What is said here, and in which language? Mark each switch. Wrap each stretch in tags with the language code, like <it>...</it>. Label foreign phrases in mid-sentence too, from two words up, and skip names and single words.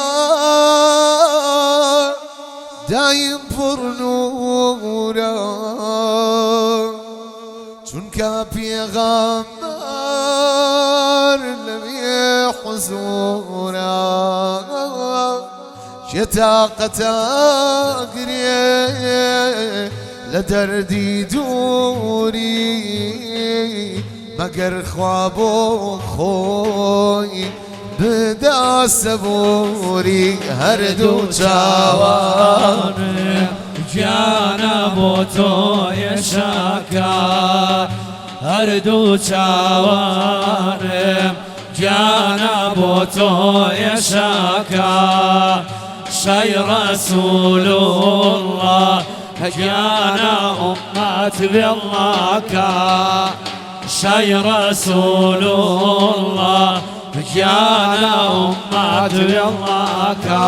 <ckb>دایم پڕ نوورە، چونکە پێغەمبەر لەوێ حزورە،</ckb> <fa>چێ تاقەتە گرێ لە دەردی دووری مگر خواب و خوی بدا سبوری هر دو</fa> <ckb>چاوانم گیانە بۆ تۆیە شاکە هەردوو چاوانم گیانە بۆ تۆیە شاکە شەی ڕەسوول الله گیانە ئومەت بێڵڵاکە شەی ڕەسوول الله گیانە ئومەت بێڵڵاکە</ckb>